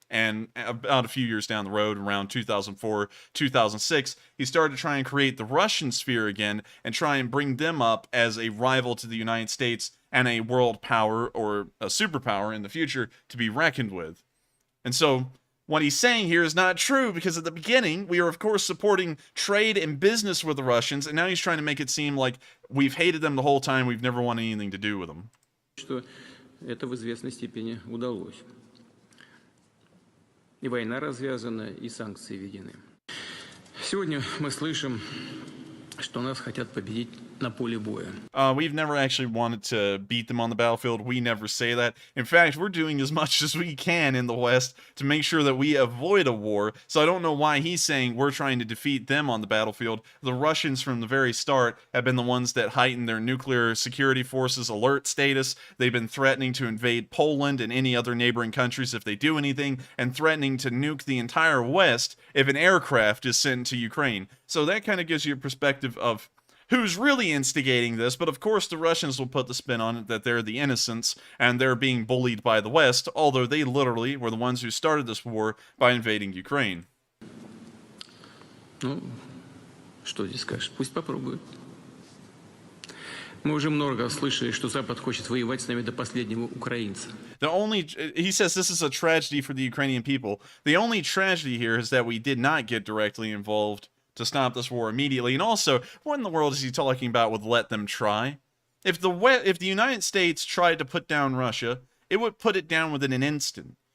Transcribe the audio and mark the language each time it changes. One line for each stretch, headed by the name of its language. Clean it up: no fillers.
English: And about a few years down the road, around 2004, 2006, he started to try and create the Russian sphere again and try and bring them up as a rival to the United States and a world power or a superpower in the future to be reckoned with. And so what he's saying here is not true, because at the beginning, we were, of course, supporting trade and business with the Russians, and now he's trying to make it seem like we've hated them the whole time, we've never wanted anything to do with them.
Russian: Что это в известной степени удалось. И война развязана, и санкции введены. Сегодня мы слышим, что нас хотят победить на поле боя.
English: We've never actually wanted to beat them on the battlefield. We never say that. In fact, we're doing as much as we can in the West to make sure that we avoid a war. So I don't know why he's saying we're trying to defeat them on the battlefield. The Russians from the very start have been the ones that heightened their nuclear security forces alert status. They've been threatening to invade Poland and any other neighboring countries if they do anything, and threatening to nuke the entire West if an aircraft is sent to Ukraine. So that kind of gives you a perspective of who's really instigating this, but of course the Russians will put the spin on it that they're the innocents and they're being bullied by the West, although they literally were the ones who started this war by invading Ukraine.
Russian: Ну, что здесь скажешь? Пусть попробуют. Мы уже много слышали, что Запад хочет воевать с нами до последнего украинца.
English: He says this is a tragedy for the Ukrainian people. The only tragedy here is that we did not get directly involved to stop this war immediately. And also, what in the world is he talking about with let them try? If the United States tried to put down Russia, it would put it down within an instant.